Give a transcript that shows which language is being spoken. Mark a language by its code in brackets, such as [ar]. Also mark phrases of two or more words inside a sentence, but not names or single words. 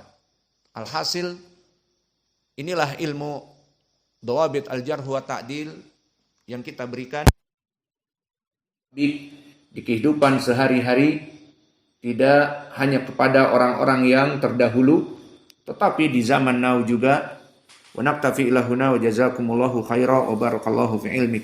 [id] Alhasil inilah ilmu [ar] ضوابط الجرح والتعديل [id] yang kita berikan di kehidupan sehari-hari, tidak hanya kepada orang-orang yang terdahulu, tetapi di zaman now juga. [ar] ونكتفي إلى هنا وجزاكم الله خيرا وبارك الله في علمكم.